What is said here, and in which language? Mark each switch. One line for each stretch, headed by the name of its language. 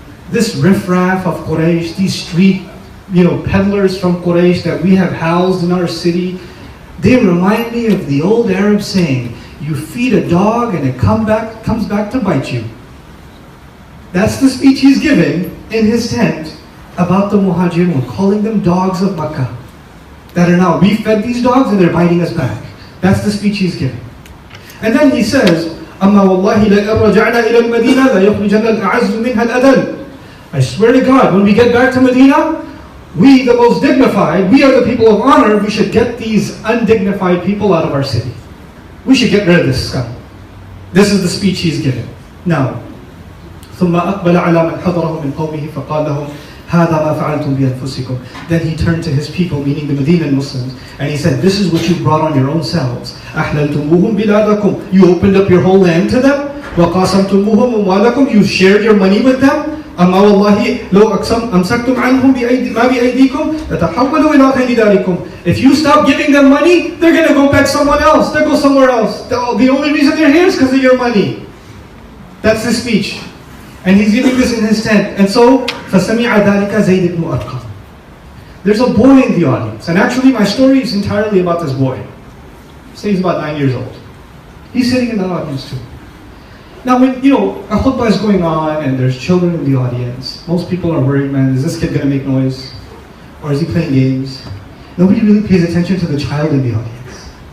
English: This riffraff of Quraysh, these street peddlers from Quraysh that we have housed in our city, they remind me of the old Arab saying, you feed a dog and it comes back to bite you. That's the speech he's given in his tent about the Muhajirun, calling them dogs of Makkah. That are now, we fed these dogs and they're biting us back. That's the speech he's given. And then he says,
Arabic: أَمَّا وَاللَّهِ لَإِنْ رَجَعْنَا إِلَى الْمَدِينَةِ لَيُخْرِجَنَّ الْأَعَزُّ مِنْهَا الْأَذَلُّ.
English: I swear to God, when we get back to Medina, we, the most dignified, we are the people of honor, we should get these undignified people out of our city. We should get rid of this scum. This is the speech he's given. Now,
Arabic: ثُمَّ أَقْبَلَ عَلَى مَنْ حَضَرَهُ مِنْ قَوْمِهِ فَقَالَ لَهُمْ هَذَا مَا فَعَلْتُمْ بِأَنفُسِكُمْ.
English: Then he turned to his people, meaning the Medinan Muslims, and he said, this is what you brought on your own selves.
Arabic: أَحْلَلْتُمُوهُمْ بِلَادَكُمْ.
English: You opened up your whole land to them.
Arabic: وَقَاسَمْتُمُوهُمْ أَمْوَالَكُمْ.
English: You shared your money with them.
Arabic: أما والله لو أمسكتم عنهم ما بأيديكم لتحولوا إلى غير ذلكم.
English: If you stop giving them money, they're going to go back somewhere else. They'll go somewhere else. The only reason they're here is because of your money. That's his speech. And he's giving this in his tent. And so,
Arabic: فَسَمِعَ ذَلِكَ زَيْدِ بْنُ أَرْقَمَ.
English: There's a boy in the audience. And actually my story is entirely about this boy. Say he's about 9 years old. He's sitting in the audience too. Now, when a khutbah is going on and there's children in the audience, most people are worried, man, is this kid going to make noise? Or is he playing games? Nobody really pays attention to the child in the audience.